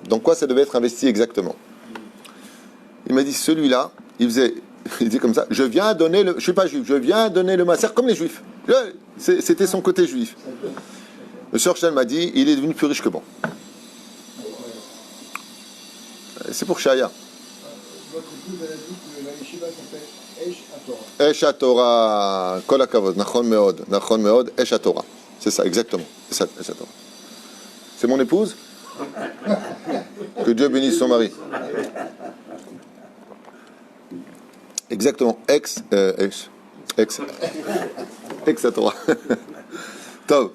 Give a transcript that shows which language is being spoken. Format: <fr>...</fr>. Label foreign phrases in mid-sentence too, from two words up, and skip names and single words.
<fr>Dans quoi ça devait être investi exactement? Il m'a dit, celui-là, il dit comme ça, je suis pas juif, je viens donner le maaser comme les juifs. C'était son côté juif. M. Horstein m'a dit, il est devenu plus riche que bon. C'est pour Shaya. Votre épouse, elle a dit que la yeshiva s'appelle Esh HaTorah.</fr> <he>אש התורה, כל הכבוד, נכון מאוד, אש התורה.</he> <fr>C'est ça, exactement. C'est ça, Esh HaTorah. C'est mon épouse? Que Dieu bénisse son mari. Exactement, ex HaTorah. Tov.</fr>